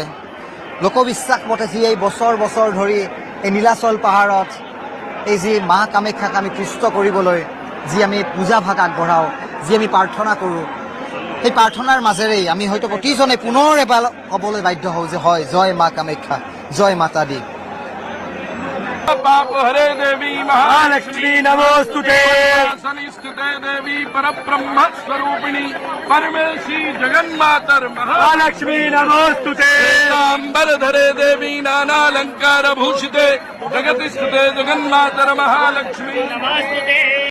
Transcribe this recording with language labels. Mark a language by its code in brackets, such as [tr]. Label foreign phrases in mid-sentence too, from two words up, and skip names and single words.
[as] লোকবিশ্বাস মতে যি এই বছৰ বছৰ ধৰি এই নীলাচল পাহাৰত এই যি মা কামাখ্যাক আমি তুষ্ট কৰিবলৈ যি আমি পূজা ভাগ আগবঢ়াওঁ, যি আমি প্ৰাৰ্থনা কৰোঁ, সেই প্ৰাৰ্থনাৰ মাজেৰেই আমি হয়তো প্ৰতিজনে পুনৰ এবাৰ ক'বলৈ বাধ্য হওঁ যে হয়, জয় মা কামাখ্যা, [hi] जय माता दी। [sa] पाप हरे देवी महालक्ष्मी नमोस्तुते महासनिष्ठिते देवी परब्रह्म स्वरूपिणी परमेशी जगन्मातर महालक्ष्मी नमोस्तुते महांबर धरे देवी नानालंकार भूषिते जगति स्थिते जगन्मातर महालक्ष्मी